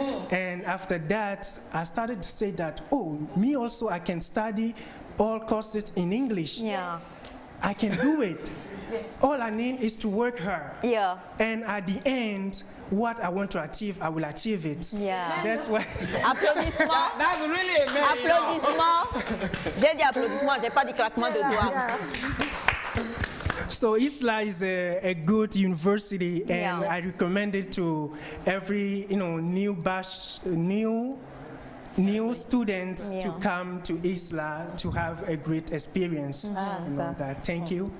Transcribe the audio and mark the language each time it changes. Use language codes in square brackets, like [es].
[en] And after that, I started to say that, oh, me also, I can study all courses in English. Yeah. I can do it. All I need is to work hard. Yeah. And at the end, what I want to achieve, I will achieve it. Yeah. That's why. [fr] Applaudissements. [en] That's really amazing. [fr] Applaudissements. J'ai dit applaudissements, j'ai pas dit claquement de doigts. [en] So ISLA is a good university, and I recommend it to every new batch, new students to come to ISLA to have a great experience. Thank you.